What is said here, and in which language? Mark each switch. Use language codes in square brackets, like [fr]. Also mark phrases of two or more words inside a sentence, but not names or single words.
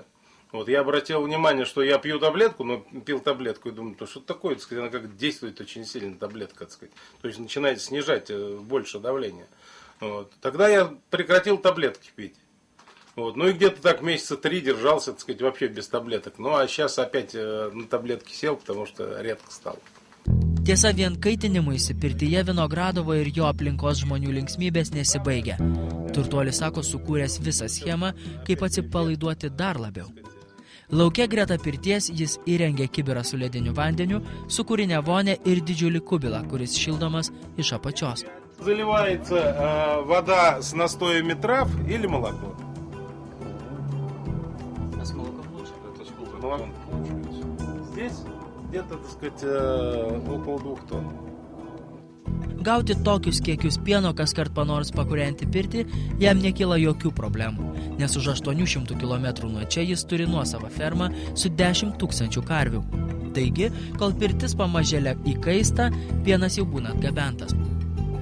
[ru] Вот, я обратил внимание, что я пью таблетку, но пил таблетку и думаю, что это такое, так сказать, она как действует очень сильно, таблетка, так сказать. То есть начинает снижать больше давление. Вот. Тогда я прекратил таблетки пить. Вот. Ну и где-то так месяца 3 держался, так сказать, вообще без таблеток. Ну а сейчас опять на таблетки сел, потому что редко стал. [lt] Tiesa, vien kaitinimuisi pirtyje Vinogradovo ir jo aplinkos žmonių linksmybės nesibaigia. Turtuolis sako sukūręs visą schemą, kaip atsipalaiduoti dar labiau. Lauke greta pirties jis įrengė kibirą su lediniu vandeniu, sukūrinę vonę ir didžiulį kubilą, kuris šildomas iš apačios. [ru] Заливается вода с настоями трав или молоко. А с молоком лучше? Это сколько молоко получается? Здесь где-то, так сказать, около 2 тонн. [lt] Gauti tokius kiekius pieno kaskart panors pakūrenti pirtį jam nekyla jokių problemų, nes už 800 km nuo čia jis turi nuosavą fermą su 10 000 karvių. Taigi, kol pirtis pamažėlė įkaista, pienas jau būna atgabentas.